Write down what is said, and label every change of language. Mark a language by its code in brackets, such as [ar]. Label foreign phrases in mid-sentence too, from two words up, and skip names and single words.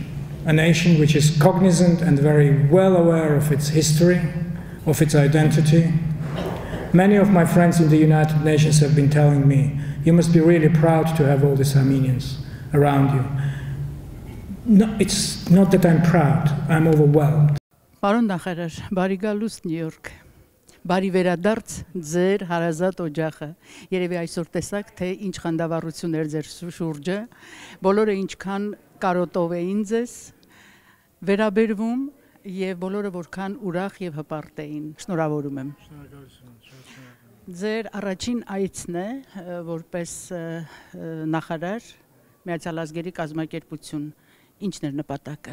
[en] A nation which is cognizant and very well aware of its history, of its identity. Many of my friends in the United Nations have been telling me, you must be really proud to have all these Armenians around you. No, it's not that I'm proud, I'm overwhelmed. [hy] Պարոն նախարար, բարի գալուստ Նյու Յորք։ Բարի վերադարձ ձեր հարազատ օջախը։ Երևի այսօր տեսակ, թե ինչ խանդավառություն էր ձեր շուրջը, բոլորը ինչքան կարոտով էին ձեզ, վերաբերվում եւ բոլորը որքան ուրախ եւ հպարտ էին։ Շնորհավորում եմ։ Ձեր առաջին այցն է որպես նախարար Միացյալ Ազգերի կազմակերպություն։ Ինչն էր նպատակը։